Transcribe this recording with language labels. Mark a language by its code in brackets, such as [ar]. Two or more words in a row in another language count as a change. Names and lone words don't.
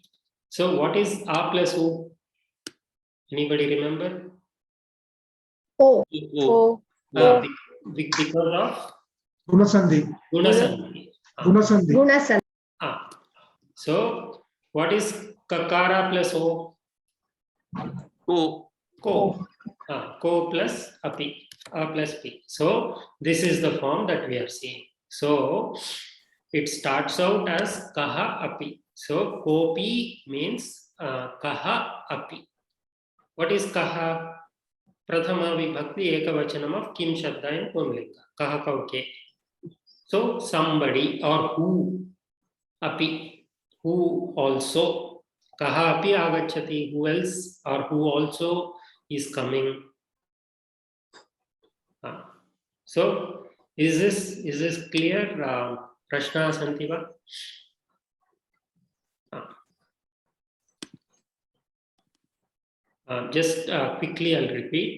[en] So what is a plus u? Anybody remember? O. O. Because of Gunasandhi. Gunasandhi. Gunasandhi. Gunasandhi. So what is kakara plus o? Ko. Ko. Ko plus api. A plus p. So this is the form that we are seeing. So it starts out as [sa] कः अपि. [en] So kopi means [sa] कः अपि. [en] What is kaha? [sa] प्रथमा विभक्ति एकवचनम् of किम् शब्द in pumlinga. कः कौके. [en] So somebody or who api, who also. [sa] कः अपि आगच्छति, [en] who else or who also is coming. So is this clear? [sa] प्रश्नाः सन्ति वा? [en] Just quickly I'll repeat.